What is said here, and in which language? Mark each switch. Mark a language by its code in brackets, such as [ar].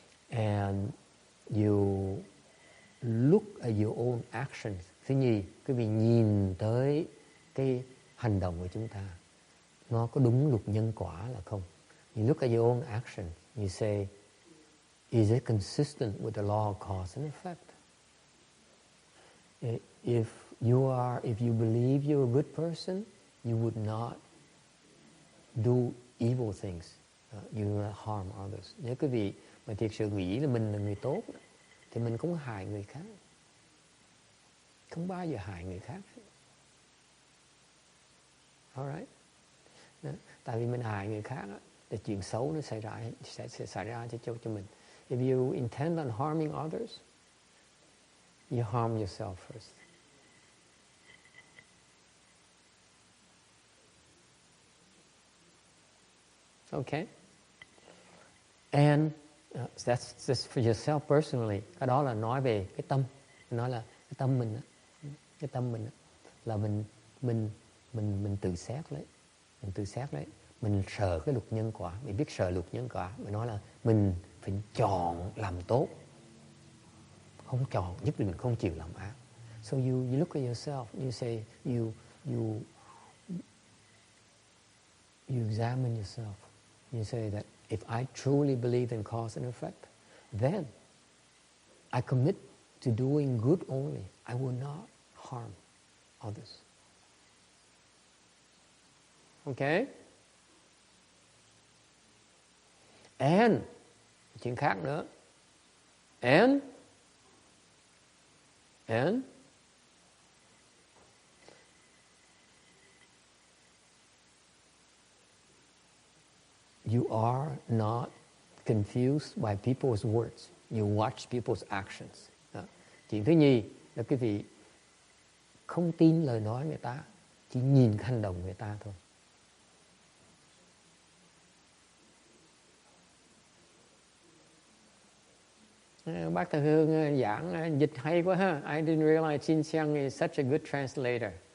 [en] And you look at your own actions. [vi] Thứ nhì, quý vị nhìn tới cái hành động của chúng ta, nó có đúng luật nhân quả là không? [en] You look at your own action. You say, is it consistent with the law of cause and effect? If you believe you're a good person, you would not do evil things. You will not harm others. [vi] Nếu quý vị mà thiệt sự nghĩ là mình là người tốt, thì mình không hại người khác. Không bao giờ hại người khác. [en] Alright? [vi] Tại vì mình hại người khác, thì chuyện xấu nó sẽ xảy ra cho mình. [en] If you intend on harming others, you harm yourself first. Okay? And that's just for yourself personally. [vi] Cái đó là nói về cái tâm. Nói là cái tâm mình, cái tâm mình là mình tự xét lấy. Mình tự xét lấy. Mình sợ cái luật nhân quả. Mình biết sợ luật nhân quả. Mình nói là mình phải chọn làm tốt. Không chọn, nhất định không chịu làm ác. [en] So you look at yourself. You say, you examine yourself. You say that if I truly believe in cause and effect, then I commit to doing good only. I will not harm others. Okay? And, [vi] chuyện khác nữa. [en] And you are not confused by people's words. You watch people's actions. [vi] Chuyện thứ nhì là quý vị không tin lời nói người ta, chỉ nhìn hành động người ta thôi. Bác Thờ Hương giảng dịch hay quá ha. [en] I didn't realize Chin Xiang is such a good translator.